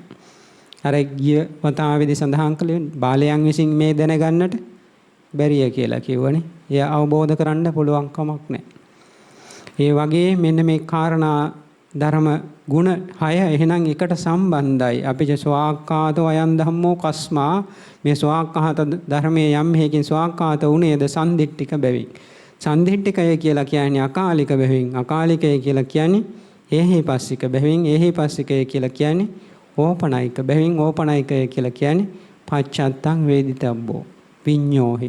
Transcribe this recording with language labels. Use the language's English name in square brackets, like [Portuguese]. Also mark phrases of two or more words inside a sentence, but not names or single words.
[Sinhala] අර ගිය වතාවේදී සඳහන් කළේ බාලයන් විසින් මේ දැනගන්නට බැරිය කියලා කිව්වනේ. එය අවබෝධ කරන්න පුළුවන් කමක් නැහැ. ඒ වගේ මෙන්න මේ කාරණා ධර්ම ගුණ 6 එහෙනම් එකට සම්බන්ධයි. අපිට [Pali] ස්වාක්ඛාතෝ අයං ධම්මෝ කස්මා [Sinhala] මේ ස්වාක්ඛාත ධර්මයේ යම් හේකින් ස්වාක්ඛාත උනේද සම්දිට්ඨික බැවින්. සම්දිට්ඨිකය කියලා කියන්නේ අකාලික බැවින්. අකාලිකය කියලා කියන්නේ ඒහි පස්සික බැවින්. ඒහි පස්සිකය කියලා කියන්නේ ඕපනයික බැවින්. ඕපනයිකය කියලා කියන්නේ [Pali] පච්චත්තං වේදිතබ්බෝ විඤ්ඤෝහි.